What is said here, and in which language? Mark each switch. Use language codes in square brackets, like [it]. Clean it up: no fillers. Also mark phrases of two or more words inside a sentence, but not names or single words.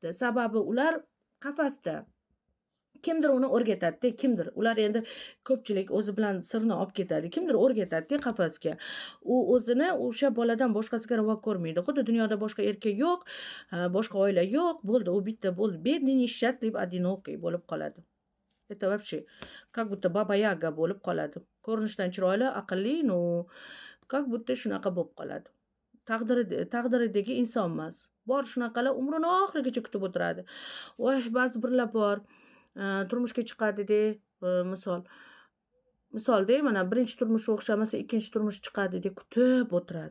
[uz] Sababi ular qafasda. Kimdir uni o'rgatadi-da, kimdir. Ular endi ko'pchilik o'zi bilan sirni olib ketadi. Kimdir o'rgatadi-da qafasga. U o'zini o'sha boladan boshqasiga ravo ko'rmaydi. Xuddi dunyoda boshqa erkak yo'q, boshqa oila yo'q. Bo'ldi, u bitta bo'ldi. [ru] Бедный, несчастлив, одинокий [uz] bo'lib qoladi. [ru] Это вообще как будто Baba Yaga [uz] bo'lib qoladi. Ko'rinishdan chiroyli, aqlli, no, [ru] как будто [uz] shunaqa bo'lib qoladi. Taqdiridagi inson emas. Bor shunaqalar umrini oxirigacha kutib o'tiradi. Voy, ba'zi birlar bor. Turmushga chiqadi-da, misolda mana birinchi turmushi o'xshamasa, ikkinchi turmush chiqadi-da, kutib o'tiradi.